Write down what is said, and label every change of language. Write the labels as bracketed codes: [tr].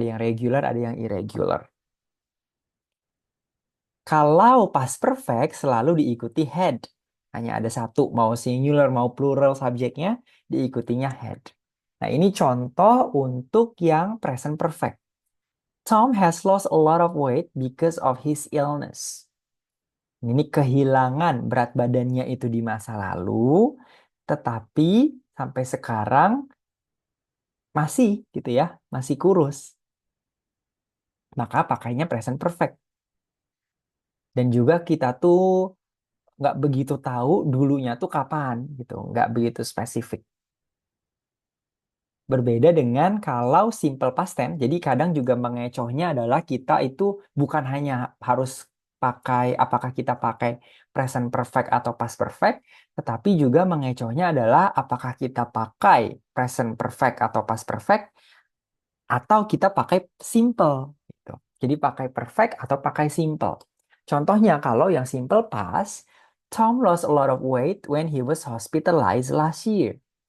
[id] Ada yang regular, ada yang irregular. Kalau past perfect selalu diikuti had. Hanya ada satu, mau singular, mau plural subjeknya, diikutinya had. Nah, ini contoh untuk yang present perfect. [en] Tom has lost a lot of weight because of his illness. [id] Ini kehilangan berat badannya itu di masa lalu, tetapi sampai sekarang masih gitu ya, masih kurus. Maka pakainya present perfect. Dan juga kita tuh nggak begitu tahu dulunya tuh kapan gitu, nggak begitu spesifik. Berbeda dengan kalau simple past tense, jadi kadang juga mengecohnya adalah kita itu bukan hanya harus pakai apakah kita pakai present perfect atau past perfect, tetapi juga mengecohnya adalah apakah kita pakai present perfect atau past perfect atau kita pakai simple gitu. Jadi pakai perfect atau pakai simple. Contohnya kalau yang [en] simple past, Tom lost a lot of weight when he was hospitalized last year.